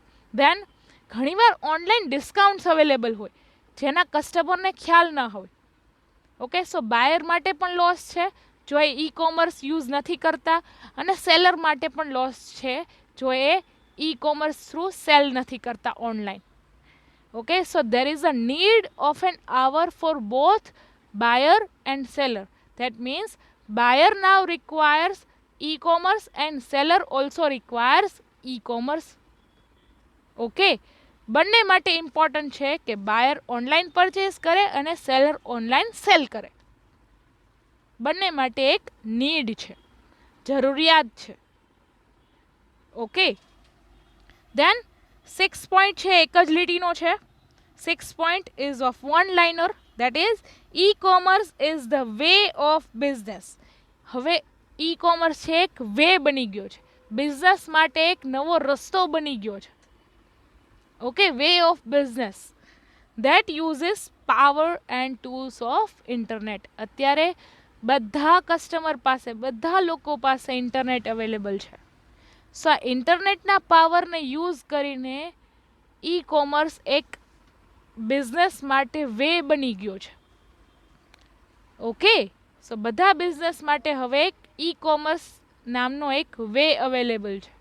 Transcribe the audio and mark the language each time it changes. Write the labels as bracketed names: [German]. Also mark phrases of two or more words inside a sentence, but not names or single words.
[Gujarati] ધેન ઘણીવાર [English] online discounts available [Gujarati] હોય જેના કસ્ટમરને ખ્યાલ ન હોય. [English] Okay, so [Gujarati] બાયર માટે પણ લોસ છે જો એ [English] e-commerce use [Gujarati] નથી કરતા, અને સેલર માટે પણ લોસ છે જો એ [English] e-commerce through sell [Gujarati] નથી કરતા ઓનલાઈન. [English] Okay, so there is a need of an hour for both buyer and seller. That means buyer now requires e-commerce and seller also requires e-commerce. [Gujarati] Okay, બંને માટે ઇમ્પોર્ટન્ટ છે કે બાયર [English] online purchase [Gujarati] કરે અને સેલર [English] online sell [Gujarati] કરે. બંને માટે એક નીડ છે, જરૂરિયાત છે. ઓકે, દેન 6 પોઈન્ટ છે એક જ લીટીનો છે. [English] 6 point is of one liner, that is e-commerce is the way of business. [Gujarati] હવે e-commerce છે એક વે બની ગયો છે, બિઝનેસ માટે એક નવો રસ્તો બની ગયો છે. [English] Okay, way of business that uses power and tools of internet. [Gujarati] અત્યારે બધા કસ્ટમર પાસે, બધા લોકો પાસે ઇન્ટરનેટ અવેલેબલ છે. સો આ ઇન્ટરનેટના પાવરને યુઝ કરીને [English] e-commerce [Gujarati] એક બિઝનેસ માટે વે બની ગયો છે. [English] Okay, so [Gujarati] બધા બિઝનેસ માટે હવે એક [English] e-commerce [Gujarati] નામનો એક વે અવેલેબલ છે.